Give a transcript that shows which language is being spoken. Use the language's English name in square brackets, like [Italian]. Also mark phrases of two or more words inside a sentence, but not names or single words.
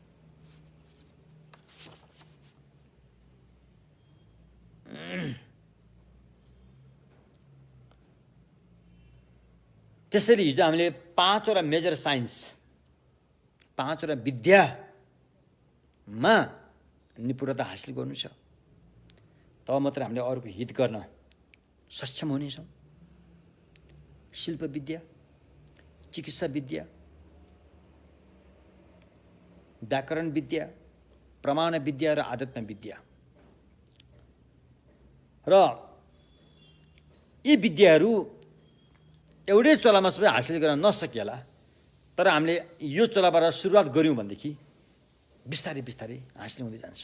[Nepali] त्यसरी हिजो हामीले 5वटा [English] major science, [Nepali] 5वटा विद्यामा निपुणता हासिल गर्नु छ, तब मात्र हामीले अरूको हित गर्न सक्षम हुनेछौँ। शिल्प विद्या, चिकित्सा विद्या, व्याकरण विद्या, प्रमाण विद्या र आध्यात्म विद्या र यी विद्याहरू एउटै चोलामा सबै हासिल गर्न नसकिएला, तर हामीले यो चोलाबाट सुरुवात गऱ्यौँ भनेदेखि बिस्तारै हासिल हुँदै जान्छ।